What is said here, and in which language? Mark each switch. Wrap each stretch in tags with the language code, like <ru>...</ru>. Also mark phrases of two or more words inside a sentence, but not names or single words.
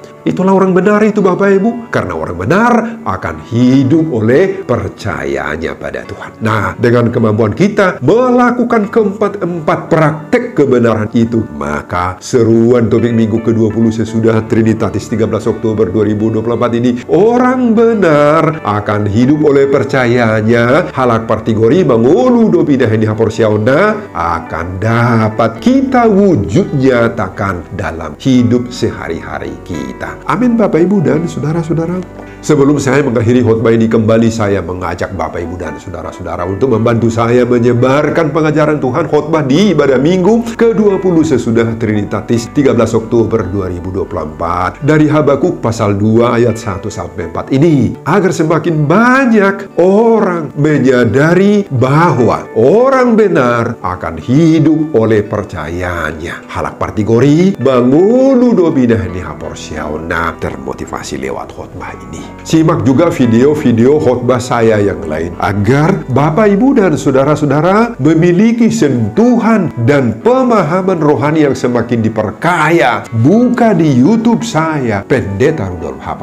<id>Itulah orang benar itu, Bapak Ibu. Karena orang benar akan hidup oleh percayanya pada Tuhan. Nah, dengan kemampuan kita melakukan keempat praktek kebenaran itu, maka seruan topik minggu ke-20 sesudah Trinitatis 13 Oktober 2024 ini, orang benar akan hidup oleh percayanya.</id> <bbc>Halak partigori mangolu do pindahin haporsiauna</bbc> <id>akan dapat kita wujud nyatakan dalam hidup sehari-hari kita. Amin, Bapak Ibu dan saudara-saudara. Sebelum saya mengakhiri khotbah ini, kembali saya mengajak Bapak Ibu dan saudara-saudara untuk membantu saya menyebarkan pengajaran Tuhan khotbah di ibadah minggu ke-20 sesudah Trinitatis 13 Oktober 2024 dari Habakuk pasal 2 ayat 1-4 ini, agar semakin banyak orang menyadari bahwa orang benar akan hidup oleh percayanya.</id> <bbc>Halak partigori mangulu dobidah ni haporsiauna</bbc> <id>termotivasi lewat khotbah ini. Simak juga video-video khotbah saya yang lain agar Bapak, Ibu, dan saudara-saudara memiliki sentuhan dan pemahaman rohani yang semakin diperkaya. Buka di YouTube saya, Pendeta Rudolf H.</id>